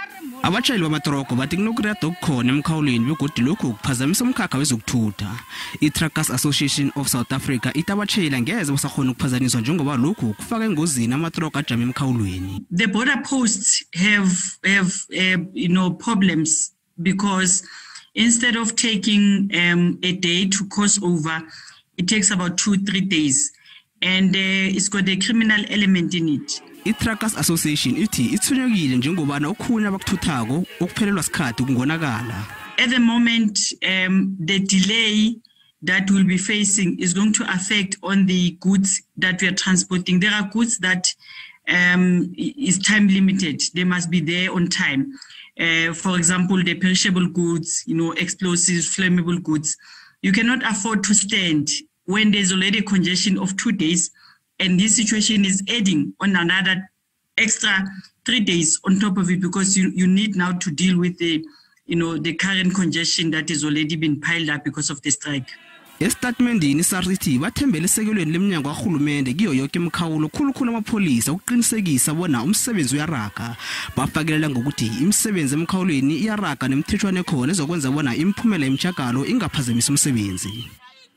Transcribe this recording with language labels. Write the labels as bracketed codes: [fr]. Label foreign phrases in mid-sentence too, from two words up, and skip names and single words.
[nr] Abatshayeli bamatroko bathi kunokuriyada okukhona emkhawulweni begodu lokhu kuphazamisa umkhakha wezokuthutha. I-Truckers Association of South Africa ithi abatshayeli angeze basakhona ukuphazanyiswa njengoba lokhu kufaka engozini amatroko ajame emkhawulweni. [en] The border posts have problems because instead of taking a day to cross over, it takes about 2-3 days, and it's got a criminal element in it. [nr] I-Truckers Association ithi ithunyekile njengobana okhuna abakuthuthako okuphelelwa sikhathi kungonakala. [en] At the moment, the delay that we'll be facing is going to affect on the goods that we are transporting. There are goods that is time limited. They must be there on time. For example, the perishable goods, explosives, flammable goods. You cannot afford to stand when there's already a congestion of 2 days, and this situation is adding on another extra 3 days on top of it, because you need now to deal with the current congestion that has already been piled up because of the strike. [nr] Estatementini i-SARS ithi bathembele esekelweni leminyango kahulumende kiyo yonke imikhawulo khulukhulu amapholisa ukuqinisekisa bona umsebenzi uyaraga. Bafakelela ngokuthi imisebenzi emkhawulweni iyaraga nemithethwane khona ezokwenza bona imiphumela yemtjhagalo ingaphazamisa umsebenzi.